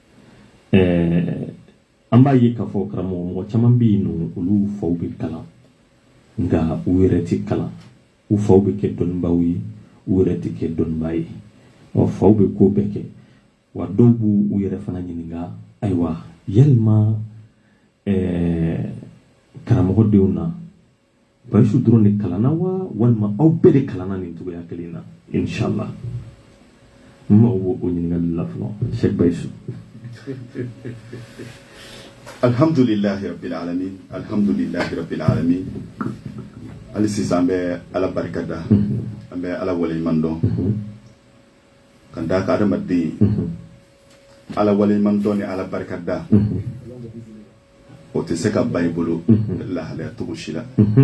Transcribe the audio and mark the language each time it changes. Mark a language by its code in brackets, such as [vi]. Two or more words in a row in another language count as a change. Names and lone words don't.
[bm] an b'a ye k'a fɔ karamɔgɔ mɔgɔ caman bɛ yen nɔ olu faw bɛ kalan nka u yɛrɛ tɛ kalan u faw bɛ kɛ dɔnnibaw ye u yɛrɛ tɛ kɛ dɔnniba ye faw bɛ ko bɛɛ kɛ wa dɔw b'u yɛrɛ fana ɲininka ayiwa yalima karamɔgɔdenw na Bayisu dɔrɔn de kalanna wa walima aw bɛɛ de kalanna nin cogoya kelen na inshallah n ma o ɲininkali la fɔlɔ Sheikh Bayisu [ar] الحمد لله رب العالمين الحمد لله رب العالمين [bm] ali sisan an bɛ ala barika da an bɛ ala waleɲuman dɔn ka da ka adamaden ala waleɲuman dɔn ni ala barika da o tɛ se ka ban i bolo lahalaya cogo si la